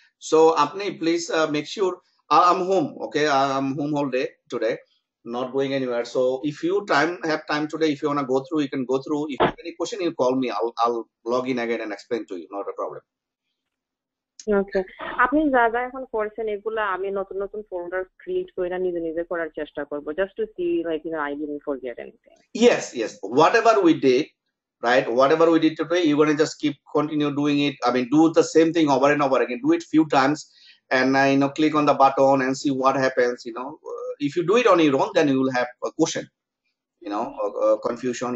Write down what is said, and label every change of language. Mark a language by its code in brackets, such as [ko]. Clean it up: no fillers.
[en] So apni please make sure I'm home. Okay, I'm home all day today, not going anywhere. So if you have time today, if you wanna go through, you can go through. If you have any question, you call me. I'll log in again and explain to you. Not a problem. [bn] ওকে আপনি যা যা এখন করছেন এগুলা আমি নতুন নতুন folder create করে নিজে নিজে করার চেষ্টা করব [en] Just to see like I didn't forget anything Yes. Whatever we did, right? Whatever we did today, you're gonna just continue doing it. I mean, do the same thing over and over again. Do it few times, and click on the button and see what happens. If you do it on your own, then you will have a question, confusion.